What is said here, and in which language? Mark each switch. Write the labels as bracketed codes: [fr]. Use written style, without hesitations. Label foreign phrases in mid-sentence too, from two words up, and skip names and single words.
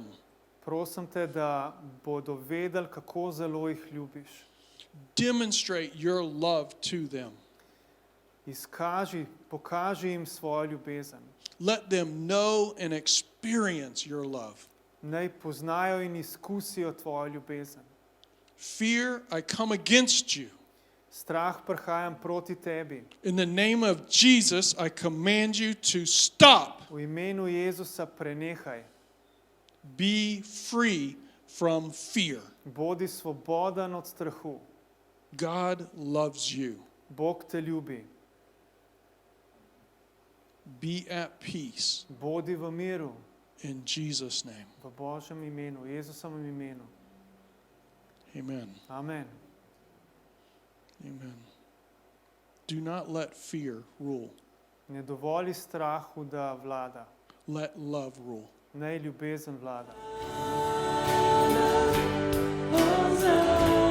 [sl] Prosim te, da bodo vedeli, kako zelo jih ljubiš. [en] Demonstrate your love to them. [sl] Pokaži jim svojo ljubezen. [en] Let them know and experience your love. [sl] Naj poznajo in izkusijo tvojo ljubezen. [en] Fear, I come against you. [sl] Strah, prihajam proti tebi. [en] In the name of Jesus, I command you to stop. [sl] V imenu Jezusa prenehaj. [en] Be free from fear. [sl] Bodi svoboden od strahu. [en] God loves you. [sl] Bog te ljubi. [en] Be at peace. [sl] Bodi v miru. [en] In Jesus' name. [sl] V Božjem imenu, Jezusovem imenu. [en] Amen. [sl] Amen. [en] Amen. Do not let fear rule. [sl] Ne dovoli strahu, da vlada. [en] Let love rule. [sl] Naj ljubezen vlada. Povezavi.